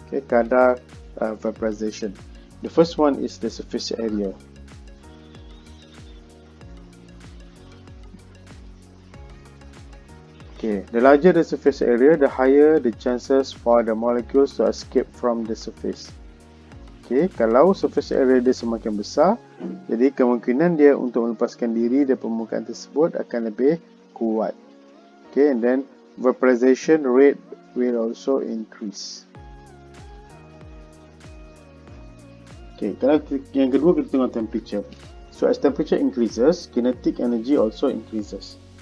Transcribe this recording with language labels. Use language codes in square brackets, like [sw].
[en] Okay, kadar vaporization. The first one is the surface area. Okay, the larger the surface area, the higher the chances for the molecules to escape from the surface. [ms] Okay, kalau surface area dia semakin besar, jadi kemungkinan dia untuk melepaskan diri dari permukaan tersebut akan lebih kuat. [en] Okay, and then vaporization rate will also increase. Okay, [ms] kalau yang kedua kita tengok [en] temperature. So as temperature increases, kinetic energy also increases.